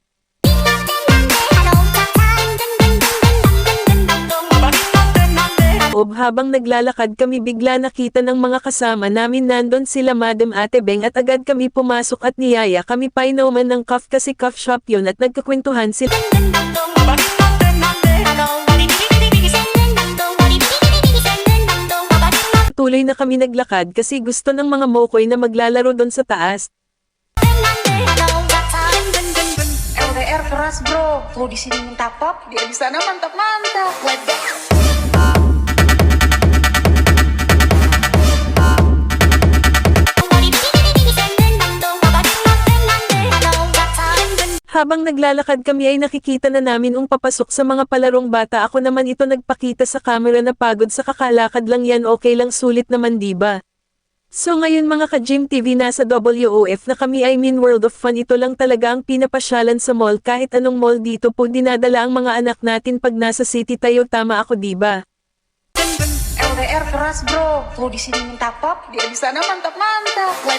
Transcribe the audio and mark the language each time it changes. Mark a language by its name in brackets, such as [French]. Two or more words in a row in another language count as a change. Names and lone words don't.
[Filipino] Habang naglalakad kami bigla nakita ng mga kasama namin, nandun sila Madam Ate Beng at agad kami pumasok at niyaya kami painuman ng coffee kasi [English] coffee shop [Filipino] yun at nagkakwentuhan sila. Tuloy na kami naglakad kasi gusto ng mga mokoy na maglalaro doon sa taas. [Indonesian] LDR keras bro, tuh di sini minta pop, dia di sana mantap-mantap. [Filipino] Habang naglalakad kami ay nakikita na namin papasok sa mga palarong bata. Ako naman ito nagpakita sa camera na pagod sa kakalakad lang yan, okay lang, sulit naman diba? So ngayon mga ka-Gym TV, nasa WOF na kami, [English] I mean World of Fun. [Filipino] Ito lang talaga ang pinapasyalan sa mall, kahit anong mall dito po dinadala ang mga anak natin pag nasa city tayo, tama ako diba? [Indonesian] LDR keras bro, tuh di sini minta pop, dia di sana mantap-mantap.